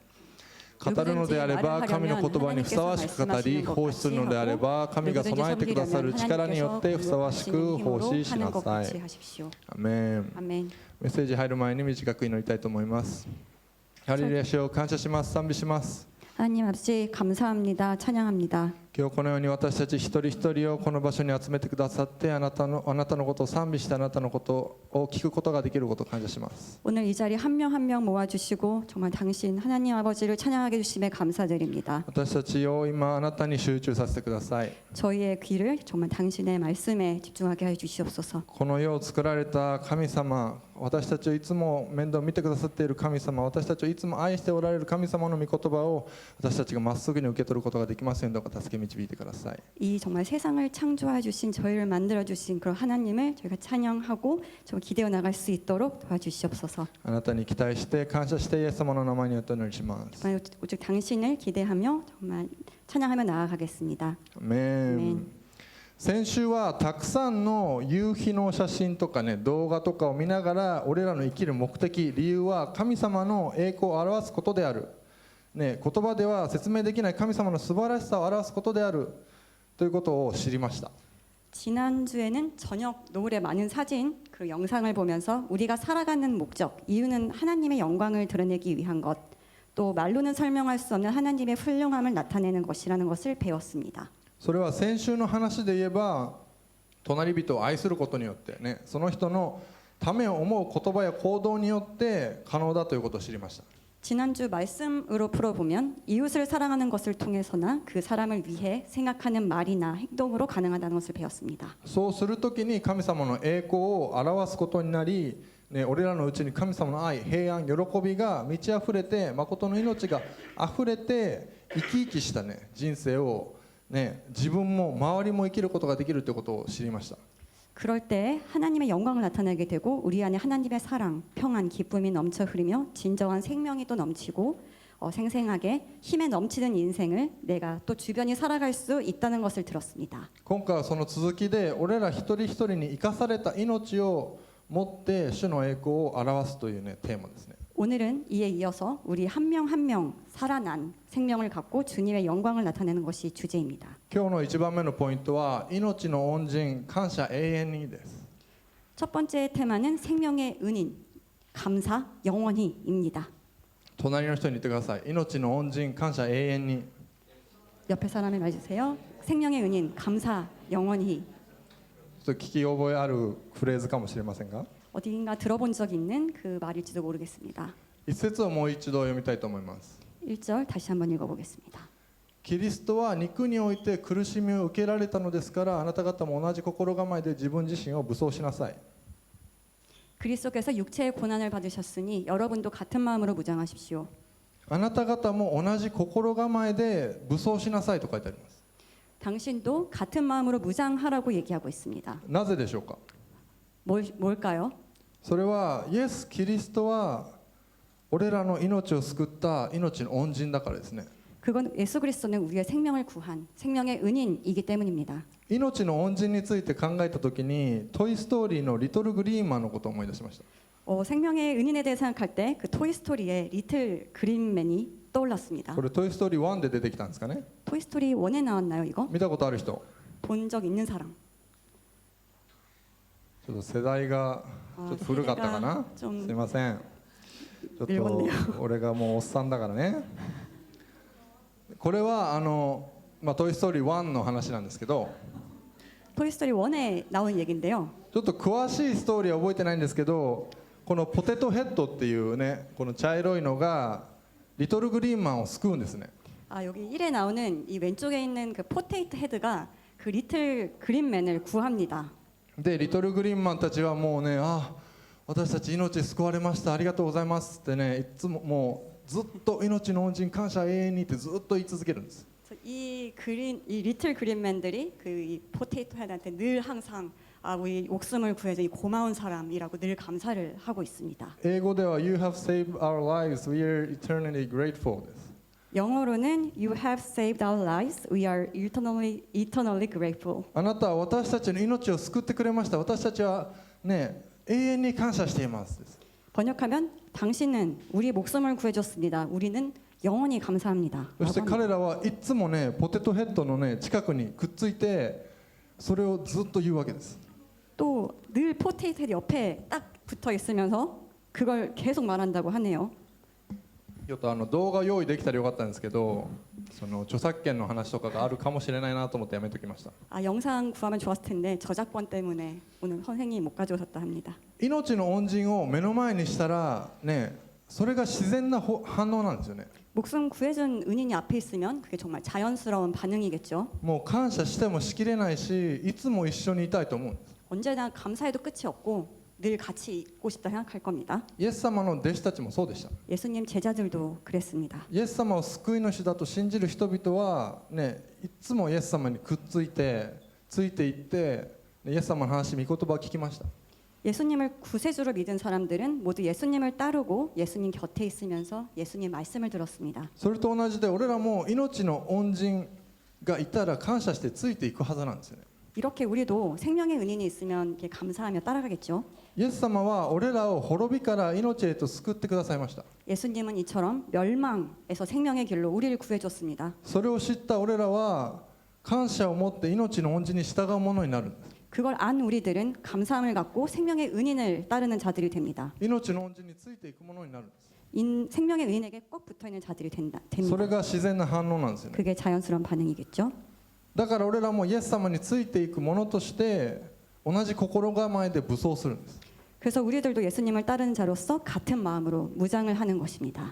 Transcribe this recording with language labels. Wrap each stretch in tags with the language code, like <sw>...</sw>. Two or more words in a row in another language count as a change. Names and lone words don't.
<ja>語るのであれば神の言葉にふさわしく語り、奉仕するのであれば神が備えてくださる力によってふさわしく奉仕しなさい。アメン。メッセージ入る前に短く祈りたいと思います。ハレルヤ、主を感謝します。賛美します。</ja> <ko>하나님 아버지 감사합니다. 찬양합니다.</ko> <ja>今日このように私たち一人一人をこの場所に集めてくださって、あなたのことを賛美してあなたのことを聞くことができることを感謝します。</ja> <ko>오늘 이 자리 한 명 한 명 모아주시고 정말 당신 하나님 아버지를 찬양하게 주심에 감사드립니다.</ko> <ja>私たちを今あなたに集中させてください。</ja> <ko>저희의 귀를 정말 당신의 말씀에 집중하게 해 주시옵소서.</ko> <ja>この世を作られた神様、私たちをいつも面倒を見てくださっている神様、私たちをいつも愛しておられる神様の御言葉を私たちがまっすぐに受け取ることができますようにどうか助け導いてください。</ja> <ko>이 정말 세상을 창조해 주신 저희를 만들어 주신 그런 하나님을 저희가 찬양하고 정말 기대어 나갈 수 있도록 도와주시옵소서.</ko> <ja>あなたに期待して感謝してイエス様の名前によってお祈りします。</ja> <ko>정말 오직 당신을 기대하며 정말 찬양하며 나아가겠습니다.</ko> <ja>アメン。先週はたくさんの夕日の写真とかね、動画とかを見ながら俺らの生きる目的、理由は神様の栄光を表すことである、ね、言葉では説明できない神様の素晴らしさを表すことであるということを知りました。</ja> <ko>지난주에는 저녁 노을의 많은 사진 그 영상을 보면서 우리가 살아가는 목적, 이유는 하나님의 영광을 드러내기 위한 것, 또 말로는 설명할 수 없는 하나님의 훌륭함을 나타내는 것이라는 것을 배웠습니다.</ko> <ja>それは先週の話で言えば隣人を愛することによってね、その人のためを思う言葉や行動によって可能だということを知りました。</ja> <ko>지난주 말씀으로 풀어보면 이웃을 사랑하는 것을 통해서나 그 사람을 위해 생각하는 말이나 행동으로 가능하다는 것을 배웠습니다.</ko> <ja>そうするときに神様の栄光を表すことになり、ね、俺らのうちに神様の愛、平安、喜びが満ち溢れて、誠の命が溢れて生き生きした、ね、人生を、ね、自分も周りも生きることができるということを知りました。</ja> <ko>그럴 때 하나님의 영광을 나타내게 되고 우리 안에 하나님의 사랑, 평안, 기쁨이 넘쳐 흐르며 진정한 생명이 또 넘치고 생생하게 힘에 넘치는 인생을 내가 또 주변이 살아갈 수 있다는 것을 들었습니다.</ko> <ja>今回はその続きで、俺ら一人一人に生かされた命を持って主の栄光を表すという、ね、テーマですね。</ja> <ko>오늘은 이에 이어서 우리 한 명 한 명 살아난 생명을 갖고 주님의 영광을 나타내는 것이 주제입니다.</ko> <ja>今日の一番目のポイントは、命の恩人感謝永遠にです。</ja> <ko>첫 번째 테마는 생명의 은인, 감사, 영원히입니다.</ko> <ja>隣の人に言ってください。命の恩人感謝永遠に。</ja> <ko>옆에 사람을 말해주세요. 생명의 은인, 감사, 영원히.</ko> <ja>ちょっと聞き覚えあるフレーズかもしれませんが、</ja> <ko>어딘가 들어본 적 있는 그 말일지도 모르겠습니다.</ko> <ja>一節をもう一度読みたいと思います。</ja> <ko>1절 다시 한번 읽어보겠습니다.</ko> <ja>キリストは肉において苦しみを受けられたのですから、あなた方も同じ心構えで自分自身を武装しなさい。</ja> <ko>그리스도께서 육체의 고난을 받으셨으니 여러분도 같은 마음으로 무장하십시오.</ko> <ja>あなた方も同じ心構えで武装しなさいと書いてあります。</ja> <ko>당신도 같은 마음으로 무장하라고 얘기하고 있습니다.</ko> <ja>なぜでしょうか。</ja> <ko>뭘까요?</ko> <ja>それはイエス・キリストは俺らの命を救った命の恩人だからですね。</ja> <ko>그건 예수 그리스도는 우리의 생명을 구한 생명의 은인이기 때문입니다.</ko> <ja>命の恩人について考えたときに、トイ・ストーリーのリトル・グリーンマンのことを思い出しました。</ja> <ko>생명의 은인에 대해 생각할 때 그 토이스토리의 리틀 그린맨이 떠올랐습니다.</ko> <ja>これトイ・ストーリー1で出てきたんですかね。</ja> <ko>토이스토리 1에 나왔나요 이거?</ko> <ja>見たことある人。</ja> <ko>본 적 있는 사람?</ko> <ja>ちょっと世代がちょっと古かったかな。すいません。ちょっと俺がもうおっさんだからね。これはトイ・ストーリー1の話なんですけど、</ja> <ko>토이스토리 1에 나온 얘기인데요.</ko> <ja>ちょっと詳しいストーリーは覚えてないんですけど、このポテトヘッドっていうね、この茶色いのがリトル・グリーンマンを救うんですね。</ja> <ko>여기 1에 나오는 이 왼쪽에 있는 그 포테이토 헤드가 그 리틀 그린맨을 구합니다.</ko> <ja>でリトル・グリーンマンたちはもうね、私たち命救われました、ありがとうございますってね、いつももうずっと命の恩人感謝永遠にってずっと言い続けるんです。</ja> <ko>이 리틀 그린맨들이 그 이 포테이토 헤드한테 늘 항상 우리 목숨을 구해준 이 고마운 사람이라고 늘 감사를 하고 있습니다.</ko> <en>英語では You have saved our lives, we are eternally grateful です。 영어로는 You have saved our lives, we are eternally grateful.</en> <ja>あなたは私たちの命を救ってくれました、私たちはね永遠に感謝していますです。</ja> <ko>번역하면 당신은 우리 목숨을 구해줬습니다. 우리는 영원히 감사합니다.</ko> <ja>そして彼らはいつもねポテトヘッドのね近くにくっついてそれをずっと言うわけです。</ja> <ko>또 늘 포테이토 헤드 옆에 딱 붙어 있으면서 그걸 계속 말한다고 하네요.</ko> <ja>ちょっと動画用意できたらよかったんですけど、その著作権の話とかがあるかもしれないなと思ってやめときました。</ja> <ko>영상 구하면 좋았을 텐데 저작권 때문에 오늘 선생님이 못 가져오셨다 합니다.</ko> <ja>命の恩人を目の前にしたらね、それが自然な反応なんですよね。</ja> <ko>목숨 구해준 은인이 앞에 있으면 그게 정말 자연스러운 반응이겠죠.</ko> <ja>もう感謝してもしきれないし、いつも一緒にいたいと思うんです。</ja> <ko>언제나 감사해도 끝이 없고 늘 같이 있고 싶다 생각할 겁니다.</ko> <ja>イエス様の弟子たちもそうでした。</ja> <ko>예수님 제자들도 그랬습니다.</ko> <ja>イエス様を救い主だと信じる人々はね、いつもイエス様にくっついてついていって、イエス様の話、御言葉を聞きました。</ja> <ko>예수님을 구세주로 믿은 사람들은 모두 예수님을 따르고 예수님 곁에 있으면서 예수님 말씀을 들었습니다.</ko> <ja>それと同じで俺らも命の恩人がいたら感謝してついていくはずなんですよね。</ja> <ko>이렇게 우리도 생명의 은인이 있으면 이렇게 감사하며 따라가겠죠.</ko> <ja>イエス様は俺らを滅びから命へと救ってくださいました。</ja> <ko>예수님은 이처럼 멸망에서 생명의 길로 우리를 구해줬습니다.</ko> <ja>それを知った俺らは感謝を持って命の恩人に従うものになるんです。</ja> <ko>그걸 안 우리들은 감사함을 갖고 생명의 은인을 따르는 자들이 됩니다.</ko> <ja>命の恩人についていくものになるんです。</ja> <ko>생명의 은인에게 꼭 붙어있는 자들이 됩니다.</ko> <ja>それが自然な反応なんですよね。</ja> <ko>그게 자연스러운 반응이겠죠.</ko> <ja>だから俺らもイエス様についていくものとして同じ心構えで武装するんです。</ja> <ko>그래서 우리들도 예수님을 따르는 자로서 같은 마음으로 무장을 하는 것입니다.</ko>